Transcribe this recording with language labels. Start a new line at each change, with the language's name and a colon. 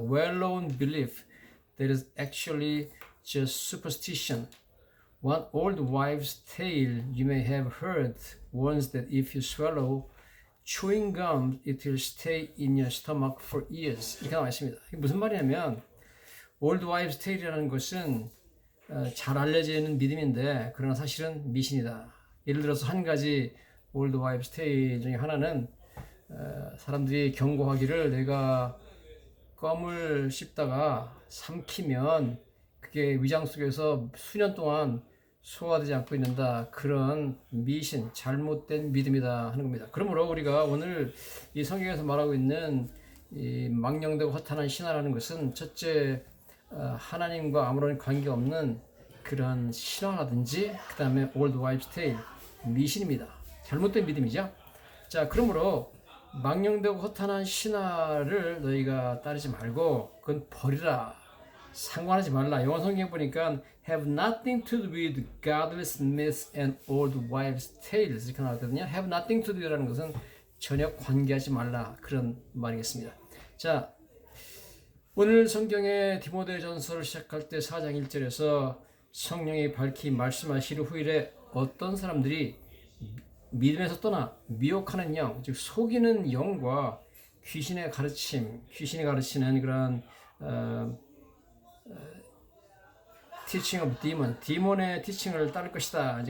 English: Well-known belief that is actually just superstition. One old wives' tale you may have heard warns that if you swallow chewing gum, it will stay in your stomach for years.
Korean: 이렇게 나와 있습니다. 이게 무슨 말이냐면 old wives' tale이라는 것은 잘 알려져 있는 믿음인데 그러나 사실은 미신이다. 예를 들어서 한 가지 old wives' tale 중에 하나는 사람들이 경고하기를 내가 껌을 씹다가 삼키면 그게 위장 속에서 수년 동안 소화되지 않고 있는다. 그런 미신, 잘못된 믿음이다 하는 겁니다. 그러므로 우리가 오늘 이 성경에서 말하고 있는 이 망령되고 허탄한 신화라는 것은 첫째 하나님과 아무런 관계없는 그런 신화라든지 그 다음에 old wives' tale, 미신입니다. 잘못된 믿음이죠. 자, 그러므로 망령되고 허탄한 신화를 너희가 따르지 말고 그건 버리라. 상관하지 말라. 영어 성경 보니까
English: have nothing to do with godless myths and old wives' tales
Korean: 이렇게 나왔거든요.
English: have nothing to do
Korean: 라는 것은 전혀 관계하지 말라 그런 말이겠습니다. 자, 오늘 성경의 디모데전서를 시작할 때 4장 1절에서 성령이 밝히 말씀하시는 후일에 어떤 사람들이 믿음에서 떠나 미혹하는 영, 즉 속이는 영과 귀신의 가르침, 귀신이 가르치는 그런
English: teaching of demon,
Korean: 디몬의 티칭을 따를 것이다.